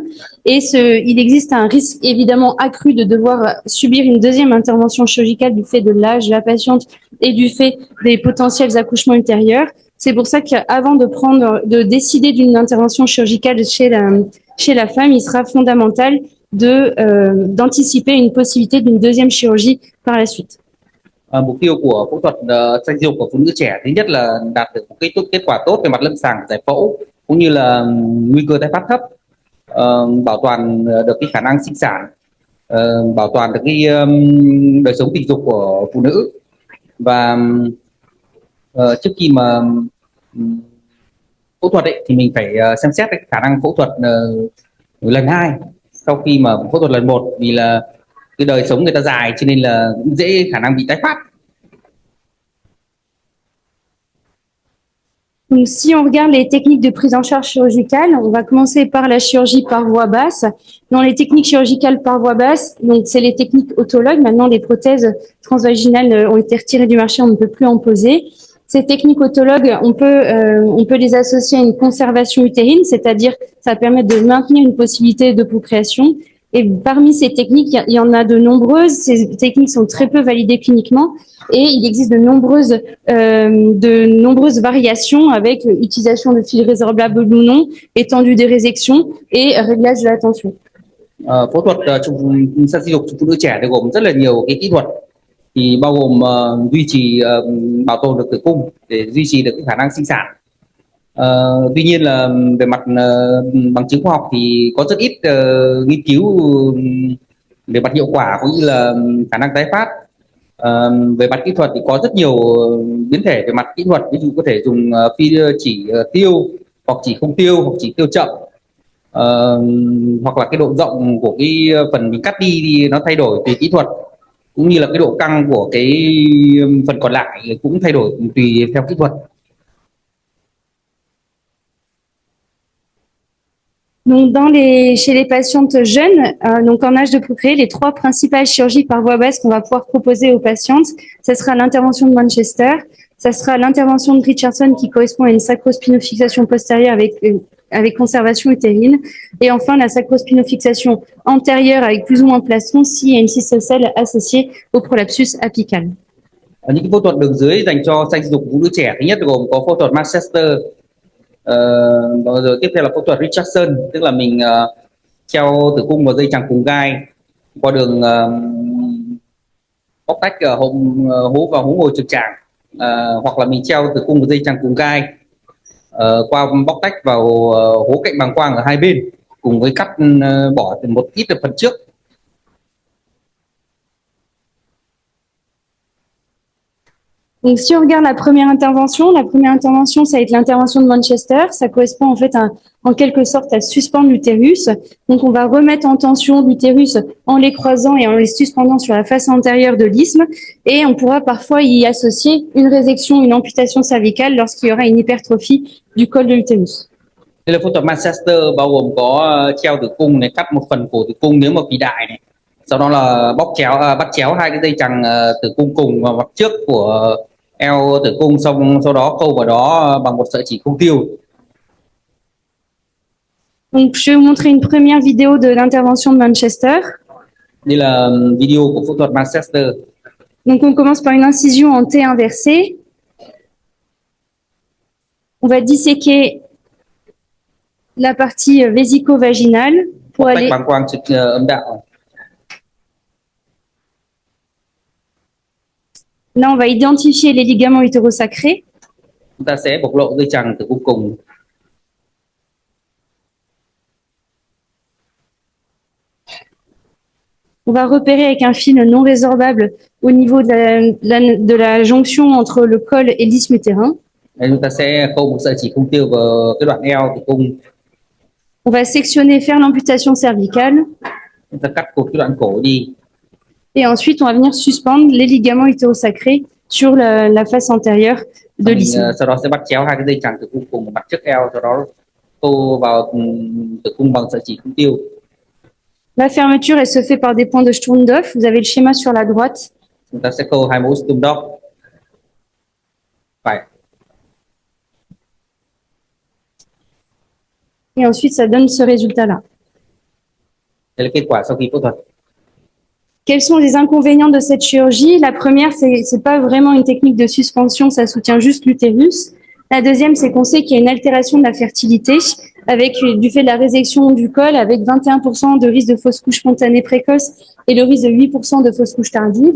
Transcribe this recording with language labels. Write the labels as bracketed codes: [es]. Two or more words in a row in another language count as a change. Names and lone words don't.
[fr] Et il existe un risque évidemment accru de devoir subir une deuxième intervention chirurgicale du fait de l'âge de la patiente et du fait des potentiels accouchements ultérieurs. C'est pour ça qu'avant de décider d'une intervention chirurgicale chez la femme, il sera fondamental d'anticiper une possibilité d'une deuxième chirurgie par la suite. [vi] Mục tiêu của phẫu thuật sang dục của phụ nữ trẻ thứ nhất là đạt được một kết quả tốt về mặt lâm sàng giải phẫu cũng như là nguy cơ tái phát thấp, bảo toàn được cái khả năng sinh sản, bảo toàn được cái đời sống tình dục của phụ nữ. Và trước khi mà phẫu thuật thì mình phải xem xét cái khả năng phẫu thuật lần 2 sau khi mà phẫu thuật lần 1, vì là cái đời sống người ta dài cho nên là dễ khả năng bị tái phát. [fr] Donc, si on regarde les techniques de prise en charge chirurgicale, on va commencer par la chirurgie par voie basse. Dans les techniques chirurgicales par voie basse, donc c'est les techniques autologues. Maintenant, les prothèses transvaginales ont été retirées du marché, on ne peut plus en poser. Ces techniques autologues, on peut les associer à une conservation utérine, c'est-à-dire ça permet de maintenir une possibilité de procréation. Et parmi ces techniques, il y en a de nombreuses. Ces techniques sont très peu validées cliniquement et il existe de nombreuses variations avec utilisation de fils résorbables ou non, étendue des résections et réglage de la tension. [vi] Phẫu thuật sang sinh dục cho phụ nữ trẻ thì gồm rất là nhiều cái kỹ thuật, thì bao gồm duy trì bảo tồn được tử cung để duy trì được cái khả năng sinh sản. Tuy nhiên là về mặt bằng chứng khoa học thì có rất ít nghiên cứu về mặt hiệu quả cũng như là khả năng tái phát. Về mặt kỹ thuật thì có rất nhiều biến thể về mặt kỹ thuật, ví dụ có thể dùng chỉ tiêu hoặc chỉ không tiêu hoặc chỉ tiêu chậm, hoặc là cái độ rộng của cái phần mình cắt đi thì nó thay đổi tùy kỹ thuật, cũng như là cái độ căng của cái phần còn lại cũng thay đổi tùy theo kỹ thuật. [fr] Donc, chez les patientes jeunes, donc en âge de procréer, les 3 principales chirurgies par voie basse qu'on va pouvoir proposer aux patientes, ce sera l'intervention de Manchester, Ça sera l'intervention de Richardson qui correspond à une sacrospinofixation postérieure avec conservation utérine. Et enfin, la sacrospinofixation antérieure avec plus ou moins plastron s'il y a une cystocèle associée au prolapsus apical. [vi] Những cái phẫu thuật đường dưới dành cho sanh dục phụ nữ trẻ thứ nhất gồm có phẫu thuật Manchester, rồi tiếp theo là phẫu thuật Richardson, tức là mình treo tử cung vào dây chằng cùng gai qua đường bóc tách hố vào hố ngồi trực tràng, hoặc là mình treo tử cung vào dây chằng cùng gai qua bóc tách vào hố cạnh bàng quang ở hai bên, cùng với cắt bỏ một ít ở phần trước. [fr] Donc, si on regarde la première intervention, ça va être l'intervention de Manchester. Ça correspond en fait en quelque sorte à suspendre l'utérus. Donc, on va remettre en tension l'utérus en les croisant et en les suspendant sur la face antérieure de l'isthme. Et on pourra parfois y associer une résection, une amputation cervicale lorsqu'il y aura une hypertrophie du col de l'utérus. [vi] Đây là phẫu thuật Manchester bao gồm có treo tử cung này, cắt một phần cổ tử cung nếu mà phì đại này, sau đó là bắt chéo hai cái dây chằng tử cung cùng vào mặt trước của eo tử cung, xong sau đó khâu vào đó bằng một sợi chỉ không tiêu. [fr] Donc, je vais vous montrer une première vidéo de l'intervention de Manchester. [vi] Đây là video của phẫu thuật Manchester. [fr] Donc, on commence par une incision en T inversé. On va disséquer la partie vésico-vaginale pour [vi] Bóc [fr] aller. [vi] tách bàng quang trực âm đạo. [fr] Là, on va identifier les ligaments utérosacrés. [vi] Chúng ta sẽ bộc lộ dây chằng tử cung cùng. [fr] On va repérer avec un fil non résorbable au niveau de la jonction entre le col et l'isthme utérin. [vi] Đây, chúng ta sẽ khâu một sợi chỉ không tiêu vào cái đoạn eo tử cung. [fr] On va sectionner, faire l'amputation cervicale. [vi] Chúng ta cắt cột cái đoạn cổ đi. [fr] Et ensuite, on va venir suspendre les ligaments utérosacrés sur la face antérieure de l'isthme. [vi] Sau đó sẽ bắt chéo hai cái dây chằng tử cung cùng mặt trước eo, sau đó khâu vào tử cung bằng sợi chỉ không tiêu. [fr] La fermeture, elle se fait par des points de Sturmdorf. Vous avez le schéma sur la droite. [vi] Chúng ta sẽ khâu hai mẫu Sturmdorf. Phải. [fr] Et ensuite, ça donne ce résultat-là. [vi] Đây là kết quả sau khi phẫu thuật. [fr] Quels sont les inconvénients de cette chirurgie? La première, c'est pas vraiment une technique de suspension, ça soutient juste l'utérus. La deuxième, c'est qu'on sait qu'il y a une altération de la fertilité avec du fait de la résection du col, avec 21% de risque de fausse couche spontanée précoce et le risque de 8% de fausse couche tardive.